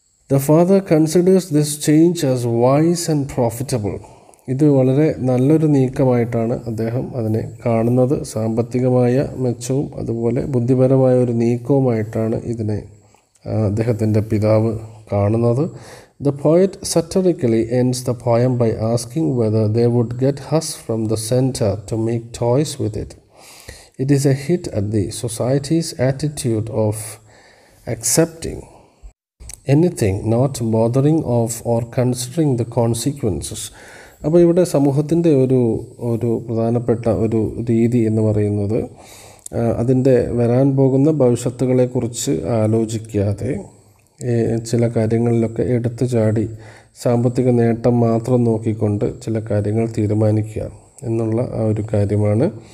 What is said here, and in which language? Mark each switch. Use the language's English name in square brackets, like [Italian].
[English] The father considers this change as wise and profitable. [Malayalam] ഇത് വളരെ നല്ലൊരു നീക്കമായിട്ടാണ് അദ്ദേഹം അതിനെ കാണുന്നത്. സാമ്പത്തികമായ മെച്ചവും അതുപോലെ ബുദ്ധിപരമായ ഒരു നീക്കവുമായിട്ടാണ് ഇതിനെ അദ്ദേഹത്തിൻ്റെ പിതാവ് കാണുന്നത്. [English] The poet satirically ends the poem by asking whether they would get husk from the center to make toys with it. It is a hit at the society's attitude of accepting anything, not bothering of or considering the consequences. [Malayalam] അപ്പോൾ ഇവിടെ സമൂഹത്തിൻ്റെ ഒരു പ്രധാനപ്പെട്ട ഒരു രീതി എന്ന് പറയുന്നത് അതിൻ്റെ വരാൻ പോകുന്ന ഭവിഷ്യത്തുകളെക്കുറിച്ച് ആലോചിക്കാതെ ചില കാര്യങ്ങളിലൊക്കെ എടുത്തു ചാടി സാമ്പത്തിക നേട്ടം മാത്രം നോക്കിക്കൊണ്ട് ചില കാര്യങ്ങൾ തീരുമാനിക്കുക എന്നുള്ള ആ ഒരു കാര്യമാണ്.